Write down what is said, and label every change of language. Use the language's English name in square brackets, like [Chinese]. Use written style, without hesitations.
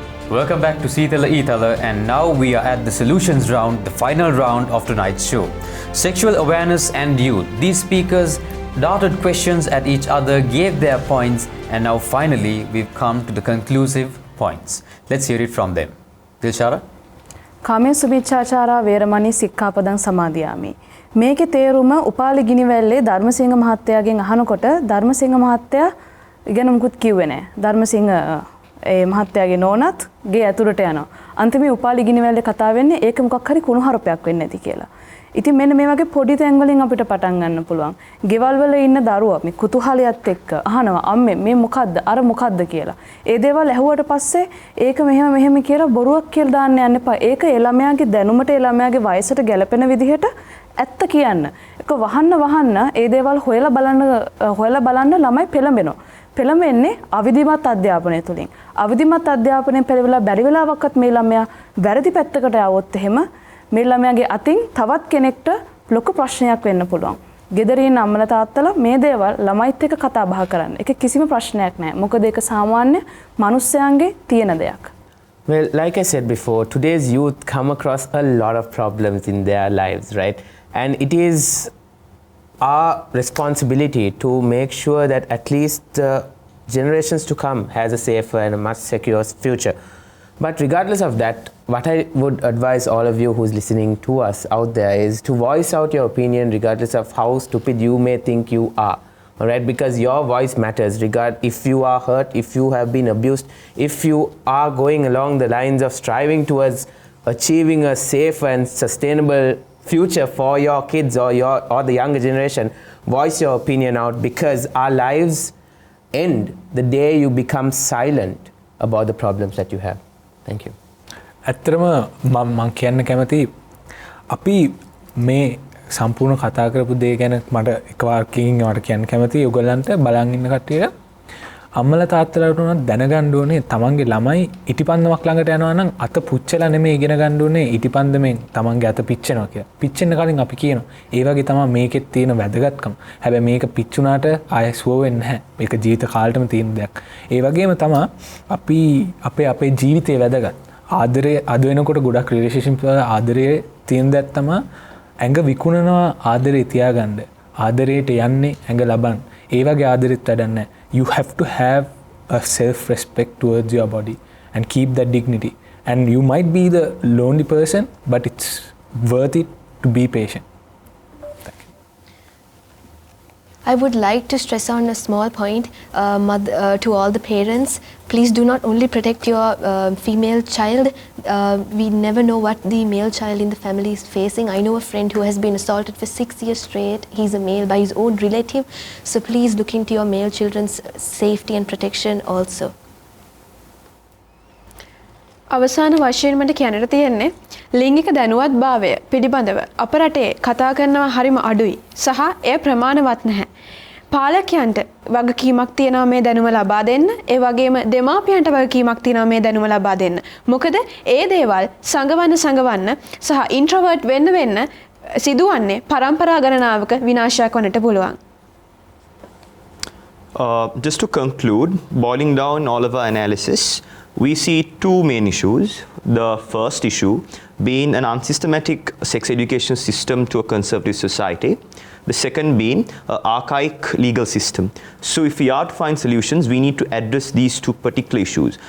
[English] Welcome back to Seethala Eethala, and now we are at the solutions round, the final round of tonight's show. Sexual awareness and youth. These speakers darted questions at each other, gave their points, and now finally we've come to the conclusive points. Let's hear it from them. Dilshara? [Pali] කාමයේ සුභිච්ඡාචාරා වේරමණී සික්ඛාපදං සමාදියාමි. [Sinhala] මේකේ තේරුම උපාලි ගිනිවැල්ලේ ධර්මසිංහ මහත්තයාගෙන් අහනකොට ධර්මසිංහ මහත්තයා ඉගෙන මුකුත් කිව්වේ නැහැ. ධර්මසිංහ ඒ මහත්තයාගේ නෝනත් ගේ ඇතුළට යනවා. අන්තිමේ උපාලි ගිනිවැල්ලේ කතා වෙන්නේ ඒක මොකක් හරි කුණුහරුපයක් වෙන්නේ නැති කියලා. ඉතින් මෙන්න මේ වගේ පොඩි තැන් වලින් අපිට පටන් ගන්න පුළුවන්. ගෙවල් වල ඉන්න දරුවා මේ කුතුහලයත් එක්ක අහනවා අම්මේ මේ මොකද්ද අර මොකද්ද කියලා. ඒ දේවල් ඇහුවට පස්සේ ඒක මෙහෙම කියලා බොරුවක් කියලා දාන්න යන්න එපා. ඒක ඒ ළමයාගේ දැනුමට ඒ ළමයාගේ වයසට ගැලපෙන විදිහට ඇත්ත කියන්න. ඒක වහන්න ඒ දේවල් හොයලා බලන්න ළමයි පෙළඹෙනවා. පෙළඹෙන්නේ අවිධිමත් අධ්‍යාපනය තුලින්. අවිධිමත් අධ්‍යාපනයෙන් පෙළවිලා බැරි වෙලාවක්වත් මේ ළමයා වැරදි පැත්තකට આવොත් එහෙම මේ ළමයාගේ අතින් තවත් කෙනෙක්ට ලොකු ප්‍රශ්නයක් වෙන්න පුළුවන්. ගෙදරින් ඉන්න අම්මලා තාත්තලා මේ දේවල් ළමයිත් එක්ක කතා බහ කරන්න. ඒක කිසිම ප්‍රශ්නයක් නැහැ. මොකද ඒක සාමාන්‍ය මිනිස්යාගේ තියෙන දෙයක්. [English] Well, like I said before, today's youth come across a lot of problems in their lives, right? And it is our responsibility to make sure that at least generations to come has a safer and a much secure future. But regardless of that, what I would advise all of you who's listening to us out there is to voice out your opinion regardless of how stupid you may think you are. All right, because your voice matters. If you are hurt, if you have been abused, if you are going along the lines of striving towards achieving a safe and sustainable future for your kids or the younger generation, voice your opinion out, because our lives end the day you become silent about the problems that you have. Thank you. [Sinhala] ඇත්තටම මම කියන්න කැමති අපි මේ සම්පූර්ණ කතා කරපු දේ ගැන මට එකවරකින් වට කියන්න කැමති ඔයගලන්ට බලන් ඉන්න කට්ටියට අම්මලා තාත්තලාට උනත් දැනගන්න ඕනේ තමන්ගේ ළමයි ඉටිපන්දමක් ළඟට යනවා නම් අත පුච්චලා නෙමෙයි ඉගෙන ගන්න ඕනේ ඉටිපන්දමෙන් තමන්ගේ අත පිච්චෙනවා කියලා. පිච්චෙන්න කලින් අපි කියනවා. ඒ වගේ තමයි මේකෙත් තියෙන වැදගත්කම. හැබැයි මේක පිච්චුණාට ආයෙ සුව වෙන්නේ නැහැ. මේක ජීවිත කාලෙටම තියෙන දෙයක්. ඒ වගේම තමයි අපි අපේ ජීවිතේ වැදගත්. ආදරය අද වෙනකොට ගොඩක් රිලේෂන්ෂිප් වල ආදරයේ තියෙන දෙයක් තමයි ඇඟ විකුණනවා ආදරේ තියාගන්න. ආදරයට යන්නේ ඇඟ ලබන්න. ඒ වගේ ආදරෙත් වැඩක් නැහැ. [English] You have to have a self-respect towards your body and keep that dignity. And you might be the lonely person, but it's worth it to be patient. Thank you. I would like to stress on a small point to all the parents. Please do not only protect your female child. We never know what the male child in the family is facing. I know a friend who has been assaulted for 6 years straight. He's a male by his own relative. So please look into your male children's safety and protection also. [Sinhala] අවසාන වශයෙන් මට කියන්නට තියෙන්නේ ලිංගික දැනුවත් භාවය පිළිබඳව අප රටේ කතා කරනවා හරිම අඩුයි සහ එය ප්‍රමාණවත් නැහැ. පාලකයන්ට වගකීමක් තියෙනවා මේ දැනුම ලබා දෙන්න. ඒ වගේම දෙමාපියන්ට වගකීමක් තියෙනවා මේ දැනුම ලබා දෙන්න. මොකද ඒ දේවල් සංගවන්න සහ ඉන්ට්‍රෝවර්ට් වෙන්න සිදුවන්නේ පරම්පරා ගණනාවක විනාශයක් වන්නට පුළුවන්. [English] Just to conclude, boiling down all of our analysis, we see two main issues. The first issue being an unsystematic sex education system to a conservative society. The second being an archaic legal system. So if we are to find solutions, we need to address these two particular issues.